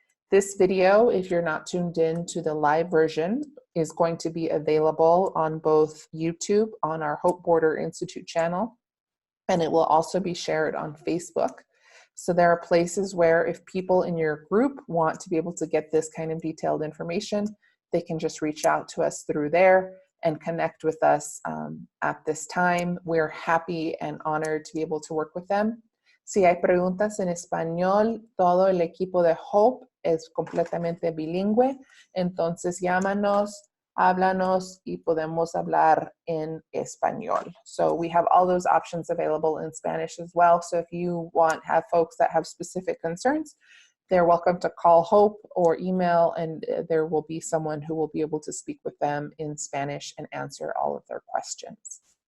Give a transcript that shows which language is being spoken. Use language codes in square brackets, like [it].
[en] This video, if you're not tuned in to the live version, is going to be available on both YouTube on our Hope Border Institute channel, and it will also be shared on Facebook. So there are places where if people in your group want to be able to get this kind of detailed information, they can just reach out to us through there and connect with us at this time. We're happy and honored to be able to work with them. [es] Si hay preguntas en español, todo el equipo de Hope es completamente bilingüe, entonces llámanos, háblanos y podemos hablar en español. [en] So we have all those options available in Spanish as well. So if you have folks that have specific concerns, they're welcome to call Hope or email, and there will be someone who will be able to speak with them in Spanish and answer all of their questions.